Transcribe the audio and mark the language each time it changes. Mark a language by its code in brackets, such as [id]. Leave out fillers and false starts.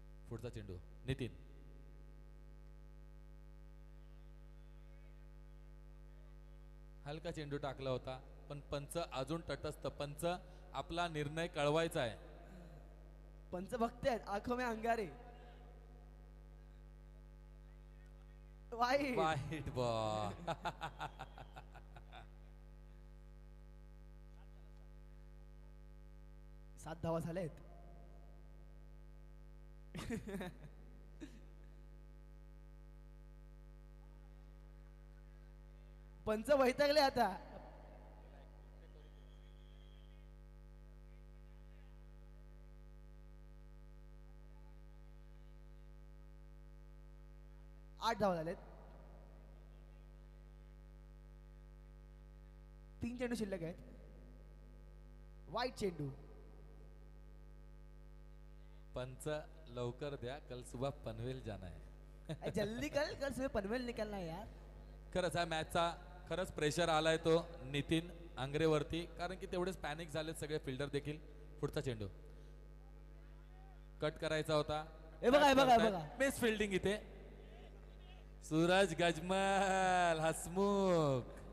[mr] पुढचा चेंडू नितीन. हलका चेंडू टाकला होता पण पंच अजून तटस्थ. पंच आपला निर्णय कळवायचा आहे. पंच बघतायत [hi] आंखों में अंगारे. [mr] वाईट बॉल. 7 धावा झालेत. पंच वैतागले आता. आठ धावा झालेत. 3 चेंडू शिल्लक आहेत. वाईट चेंडू. पंच लवकर द्या, [hi] कल सुबह पनवेल जाना है. जल्दी कल सुबह पनवेल निकलना है यार. [mr] खरंच ह्या मॅचचा खरंच प्रेशर आलाय तो नितीन आंग्रेवरती, कारण की तेवढेच पॅनिक झालेत सगळे फिल्डर देखील. पुढचा चेंडू कट करायचा होता. हे बघा मिस फिल्डिंग इथे. सूरज गजमल हसमुख.